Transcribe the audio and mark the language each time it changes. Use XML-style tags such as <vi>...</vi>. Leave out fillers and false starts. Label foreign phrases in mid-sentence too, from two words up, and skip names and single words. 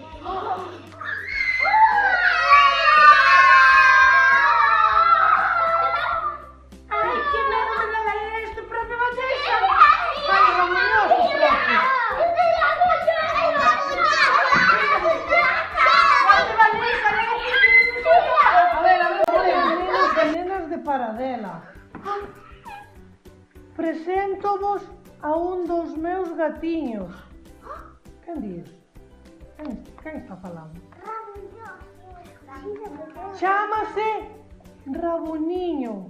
<es>¡Ay, qué miedo me da leer esto, profe Vanessa! ¡Ay, rabuñoso, profe! ¡Profe Vanessa, lee!</es> <gl>A ver, nenas de Paradela. Presento-vos a un dos meus gatiños. Quen diz? Quen está falando? Chámase Rabuñiño.</gl>